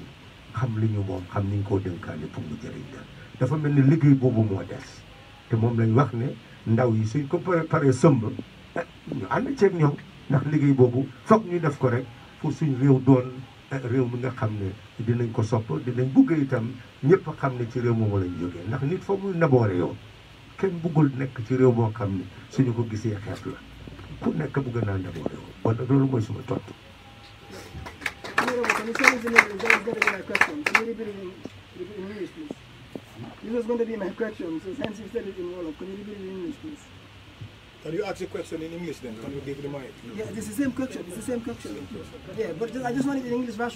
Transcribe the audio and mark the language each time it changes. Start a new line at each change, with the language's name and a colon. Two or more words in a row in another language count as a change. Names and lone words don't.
Wolof: xam li ñu moom xam niñ koo dénkaane pour mu jëriñ leen dafa mel ni liggéey boobu moo des te moom lañ wax ne ndaw yi suñ ko paree sëmb ñu ànd ceeg ñoom ndax liggéey boobu foog ñu def ko rek pour suñ réew doon réew mi nga xam ne dinañ ko sopp dinañ bugg itam ñëpp xam ne ci réew moomu lañ jógee ndax nit foog muy naboore yow kenn buggul nekk ci réew moo xam ne suñu ko gisee xeet la ku nekk bugg naa naboore yow wala loolu mooy suma tontu.
English: This was going to be my question, so since you said it in Wolof, can you repeat it in English, please? Can you ask the question in English then? Can you give the mic? Yeah, it's the same question. It's the same question. Yeah, but I just want it in English version.